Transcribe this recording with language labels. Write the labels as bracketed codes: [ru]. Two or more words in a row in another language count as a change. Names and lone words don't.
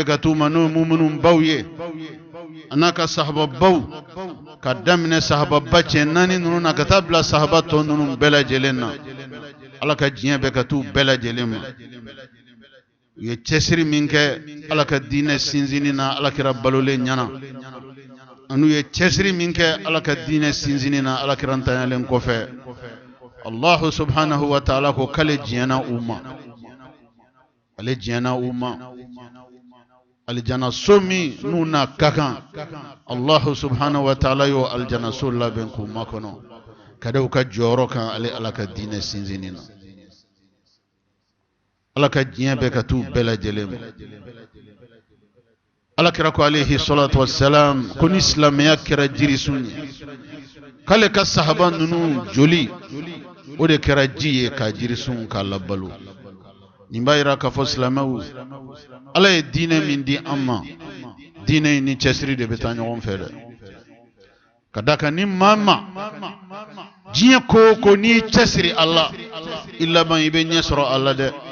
[bm] ka t'u ma n'o ye muminun baw ye a n'a ka sahababaw ka daminɛ sahababa cɛ naani ninnu na ka taa bila sahaba tɔ ninnu bɛɛ lajɛlen na ala ka diɲɛ bɛ ka t'u bɛɛ lajɛlen ma u ye cɛsiri min kɛ ala ka diinɛ sinsinni na alakira balolen ɲɛna anu ye cɛsiri min kɛ ala ka diinɛ sinsinni na alakira ntanyalen kɔfɛ [ar] الله سبحانه وتعالى [bm] ko k'ale diɲɛna u ma ale diɲɛna u ma aljana so min n'u na ka kan [ar] الله سبحانه وتعالى [bm] y'o aljana so labɛn k'u makɔnɔ ka da u ka jɔyɔrɔ kan ale ala ka diinɛ sinsinni na ala ka diɲɛ bɛɛ ka t'u bɛɛ lajɛlen ma alakira ko [ar] عليه الصلاة والسلام [bm] ko ni silamɛya kɛra jirisun ye k'ale ka sahaba ninnu joli o de kɛra ji ye ka jirisun k'a labalo nin b'a yira k'a fɔ silamɛw ala ye diinɛ min di an ma diinɛ in ni cɛsiri de bɛ taa ɲɔgɔn fɛ dɛ ka d'a kan ni maa ma diɲɛ ko o ko n'i cɛsiri ala i laban i bɛ ɲɛ sɔrɔ ala dɛ